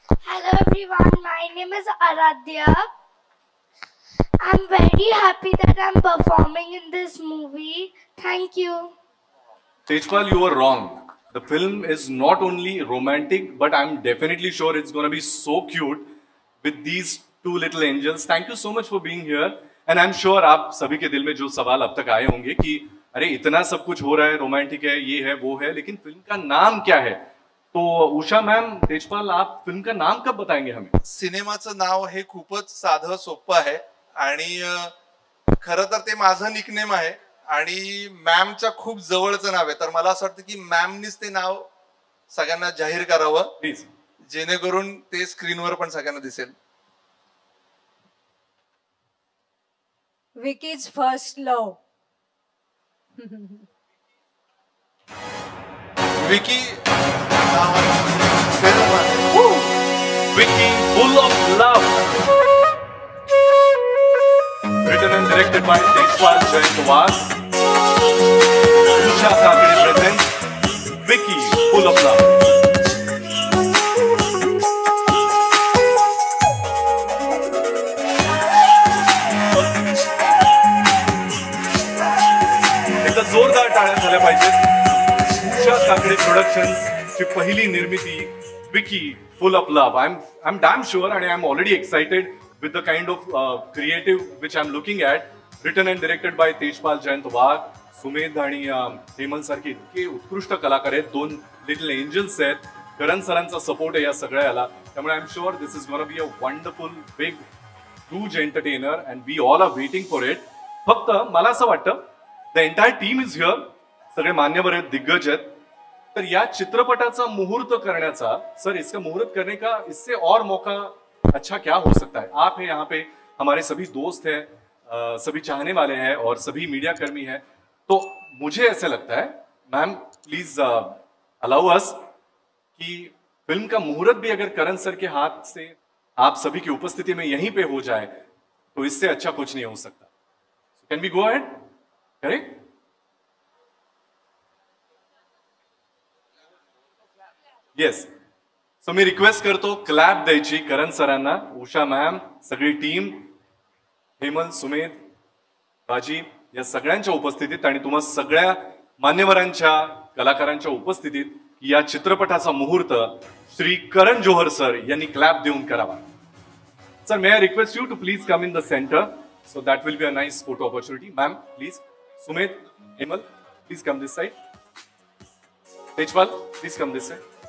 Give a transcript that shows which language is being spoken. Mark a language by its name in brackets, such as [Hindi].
[English] Hello everyone, my name is Aradhya. I'm very happy that I'm performing in this movie. Thank you. Tejpal, you were wrong. The film is not only romantic, but I'm definitely sure it's going to be so cute with these two little angels. Thank you so much for being here. And I'm sure [Hindi] आप सभी के दिल में जो सवाल अब तक आए होंगे कि अरे इतना सब कुछ हो रहा है, रोमांटिक है, ये है, वो है, लेकिन फिल्म का नाम क्या है? तो उषा मैम, तेजपाल, आप फिल्म का नाम कब बताएंगे हमें? [Marathi] सिनेमाचं नाव हे खूपच साधं सोपं आहे आणि खरं तर ते माझं निकनेम आहे आणि मॅमच्या खूप जवळचं नाव आहे. तर मला असं वाटतं की मॅमनीच ते नाव सगळ्यांना जाहीर करावं, प्लीज, जेणेकरून ते स्क्रीनवर पण सगळ्यांना दिसेल. [English] Vicky's first love. [Marathi] विकी फिल्म आहे. [English] Vicky, full of love. Written and directed by Tejpal Jayantowas. Usha Kakade presents Vicky, full of love. [Marathi] एकदा जोरदार टाळ्या झाल्या पाहिजेत. उषा काकडे प्रोडक्शन्स ची पहिली निर्मिती Vicky, full of love. [English] I'm damn sure and I'm already excited with the kind of creative which I'm looking at. Written and directed by Tejpal Jayantowas. [Marathi] Sumedh आणि हेमल सारखे इतके उत्कृष्ट कलाकार आहेत. दोन [English] little angels [Marathi] आहेत. करण सरांचा सपोर्ट आहे या सगळ्याला. त्यामुळे [English] I am sure this is gonna be a wonderful big huge entertainer and we all are waiting for it. [Marathi] फक्त मला असं वाटतं [English] The entire team is here. [Marathi] सगळे मान्यवर आहेत, दिग्गज आहेत. तर या चित्रपटाचा मुहूर्त करण्याचा, [Hindi] सर इसका मुहूर्त करने का इससे और मौका अच्छा क्या हो सकता है? आप हैं यहाँ पे, हमारे सभी दोस्त हैं, सभी चाहने वाले हैं और सभी मीडिया कर्मी हैं. तो मुझे ऐसे लगता है, [English] ma'am please allow us [Hindi] कि फिल्म का मुहूर्त भी अगर करण सर के हाथ से आप सभी की उपस्थिति में यहीं पे हो जाए तो इससे अच्छा कुछ नहीं हो सकता. [English] Can we go ahead? Correct? Yes. [Marathi] So मी request करतो क्लॅप द्यायची करण सरांना, उषा मॅम, सगळी टीम, हेमंत, सुमेध, बाजी या सगळ्यांच्या उपस्थितीत आणि तुम्हा सगळ्या मान्यवरांच्या, कलाकारांच्या उपस्थितीत या चित्रपटाचा मुहूर्त श्री करण जोहर सर यांनी क्लॅप देऊन करावा. [English] Sir, may I request you to please come in the centre, so that will be a nice photo opportunity. Ma'am please. Sumedh, Hemal, please come this side. Tejpal, please come this side.